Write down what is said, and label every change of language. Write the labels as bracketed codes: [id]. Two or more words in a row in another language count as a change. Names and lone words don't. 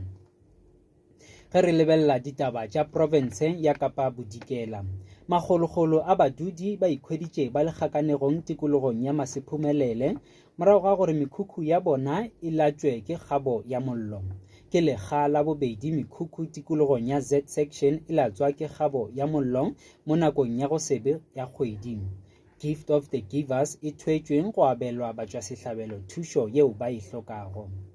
[nso] Ge re lebella ditaba tša province ya Kapa Bodikela, magologolo a badudi ba ikhweditše ba le kgakanegong tikologong ya Masephumelele morago ga gore mekhukhu ya bona e latšwe ke kgabo ya mollo. Ke lekga la bobedi mekhukhu tikologong ya Z section e latswa ke kgabo ya mollo mo nakong ya go sebe ya kgwedi. Gift of the Givers e thwetšweng go abelwa batšwasehlabelo thušo yeo ba e hlokago.